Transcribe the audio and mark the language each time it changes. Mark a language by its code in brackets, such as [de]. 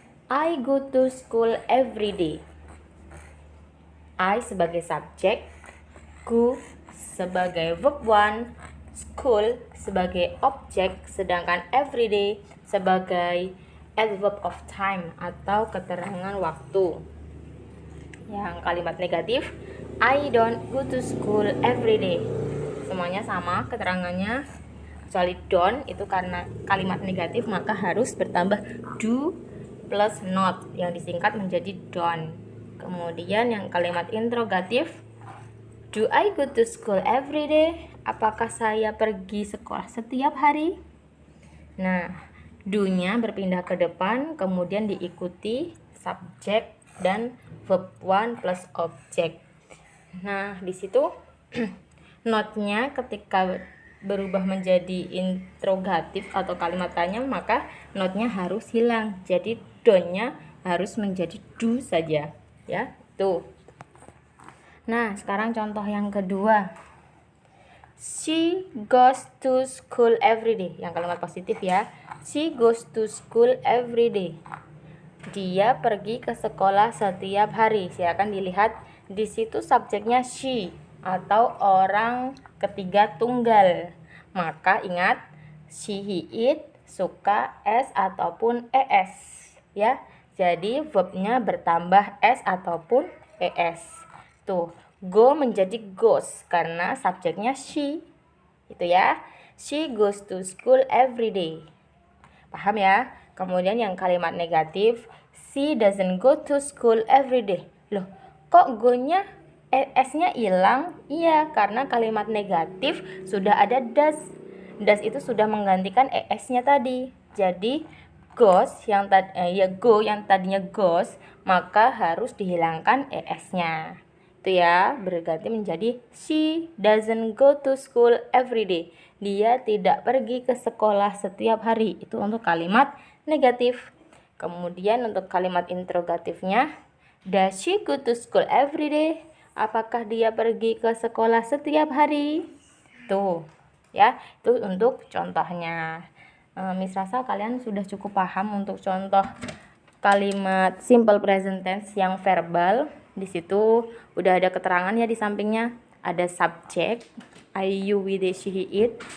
[en] I go to school every day. [id] I sebagai subjek, go sebagai verb one, school sebagai objek, sedangkan everyday sebagai adverb of time atau keterangan waktu. Yang kalimat negatif, [en] I don't go to school every day. [id] Semuanya sama keterangannya, kecuali don't itu karena kalimat negatif maka harus bertambah do plus not yang disingkat menjadi don't. Kemudian yang kalimat interrogatif, [en] do I go to school every day? [id] Apakah saya pergi sekolah setiap hari? Nah, do-nya berpindah ke depan, kemudian diikuti subjek dan verb one plus objek. Nah, di situ not-nya ketika berubah menjadi interrogatif atau kalimat tanya, maka not-nya harus hilang. Jadi don't-nya harus menjadi do saja. Ya, tuh. Nah, sekarang contoh yang kedua. [en] She goes to school every day. [id] Yang kalimat positif ya. [en] She goes to school every day. [id] Dia pergi ke sekolah setiap hari. Silakan dilihat di situ subjeknya she atau orang ketiga tunggal. Maka ingat she, he, it suka s ataupun es ya. Jadi verbnya bertambah s ataupun es. Tuh, go menjadi goes karena subjeknya she. Itu ya. [en] She goes to school every day. [id] Paham ya? Kemudian yang kalimat negatif, [en] she doesn't go to school every day. [id] Loh, kok go-nya s-nya hilang? Iya, karena kalimat negatif sudah ada does. Does itu sudah menggantikan es-nya tadi. Jadi goes yang go yang tadinya goes maka harus dihilangkan es-nya. Itu ya, berganti menjadi [en] she doesn't go to school every day. [id] Dia tidak pergi ke sekolah setiap hari. Itu untuk kalimat negatif. Kemudian untuk kalimat interrogatifnya, [en] does she go to school every day? [id] Apakah dia pergi ke sekolah setiap hari? Tuh, ya, itu untuk contohnya. Miss rasa kalian sudah cukup paham untuk contoh kalimat simple present tense yang verbal. Di situ udah ada keterangan ya di sampingnya. Ada subjek, I, you, we, they, she, he, it.